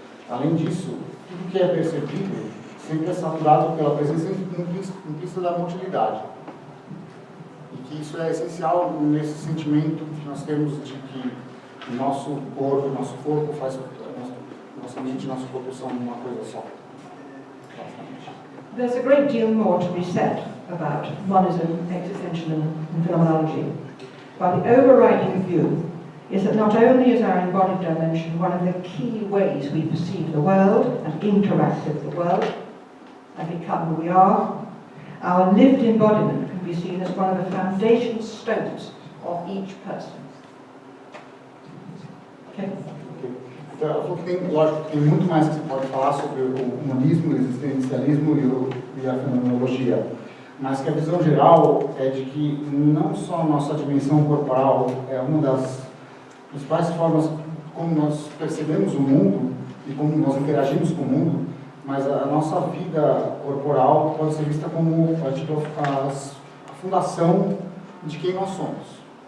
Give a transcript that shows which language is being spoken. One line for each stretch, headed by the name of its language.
Portuguese: Além disso, tudo que é percebido sempre é saturado pela presença implícita da motilidade. E que isso é essencial nesse sentimento que nós temos de que o nosso corpo faz, nossa mente e nosso corpo são uma coisa só.
English: There's a great deal more to be said about monism, existentialism, and phenomenology. But the overriding view is that not only is our embodied dimension one of the key ways we perceive the world and interact with the world and become who we are, our lived embodiment can be seen as one of the foundation stones of each person. Okay?
Portuguese: Então, ela falou que tem, lógico, tem muito mais que se pode falar sobre o humanismo, o existencialismo e a fenomenologia, mas que a visão geral é de que não só a nossa dimensão corporal é uma das principais formas como nós percebemos o mundo e como nós interagimos com o mundo, mas a nossa vida corporal pode ser vista como a fundação de quem nós somos.